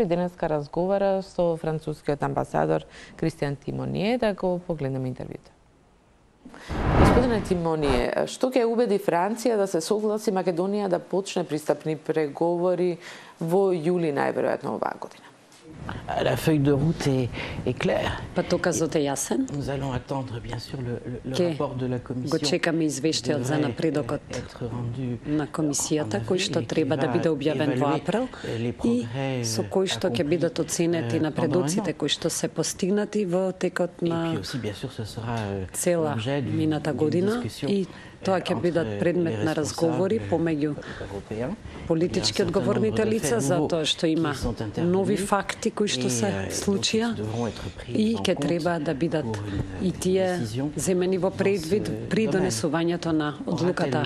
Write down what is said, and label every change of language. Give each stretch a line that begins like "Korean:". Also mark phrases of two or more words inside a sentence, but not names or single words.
Macedonian: Денеска разговара со францускиот амбасадор Кристијан Тимоние, да го погледнеме интервјуто. Господине Тимоние, што ќе убеди Франција да се согласи Македонија да почне пристапни преговори во јули најверојатно оваа година?
French: La feuille de route est claire.
Macedonian: Патокazот е јасен.
French: Nous allons attendre bien sûr le rapport de la commission.
Macedonian: Го чекаме извештајот за напредокот на комисијата, кој што треба да биде објавен во април и со кој што ќе бидат оценети напредоците кои што се постигнати во текот на цела мината година, и тоа ќе бидат предмет на разговори помеѓу политички одговорните лица, затоа што има нови факти кои што се случија и ќе треба да бидат и тие земени во предвид при донесувањето на одлуката.